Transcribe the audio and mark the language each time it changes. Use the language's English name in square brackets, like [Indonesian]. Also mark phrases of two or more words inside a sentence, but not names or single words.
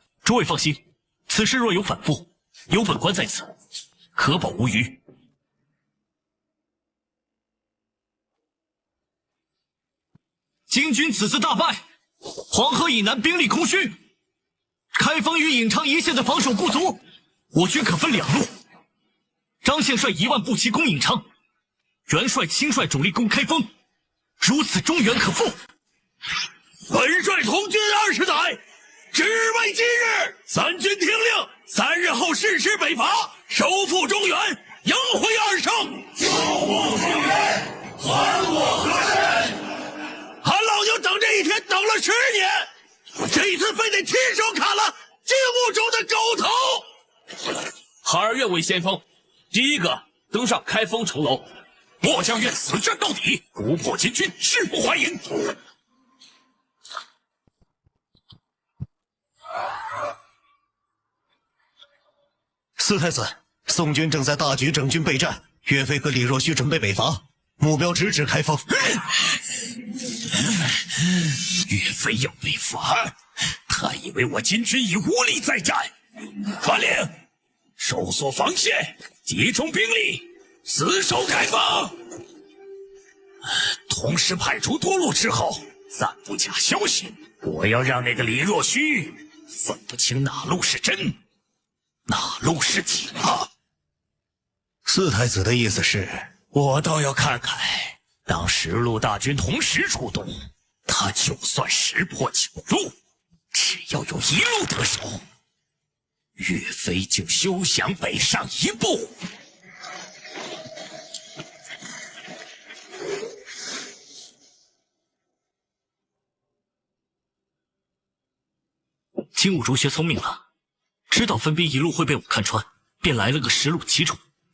[Chinese] 诸位放心，此事若有反复，有本官在此，可保无虞。金军此次大败，黄河以南兵力空虚，開封與颍昌一線的防守不足，我軍可分兩路。张憲帥1萬步騎攻颍昌，元帥親率主力攻開封，如此中原可復。本帥同軍20載，只為今日。三軍聽令，3日後誓師北伐，收復中原，迎回2聖。救護中原，還我河山。俺老牛等这一天等了10年，我这一次非得亲手砍了金兀術的狗頭。孩儿愿为先锋，第一个登上開封城樓。末将願死戰到底，不破金軍，誓不還營。四太子，宋軍正在大舉整軍備戰，岳飛和李若虛準備北伐，目標直指開封。岳飛要北伐，他以為我金軍已無力再戰。傳令，收縮防線，集中兵力，死守開封。同時派出多路斥候，散布假消息。我要讓那個李若虛分不清哪路是真，哪路是假。四太子的意思是，我倒要看看，當10 路大軍同時出動，他就算10破9路，只要有1路得手，岳飛就休想北上一步。金兀術學聰明了，知道分兵一路會被我看穿，便來了個10路齊出。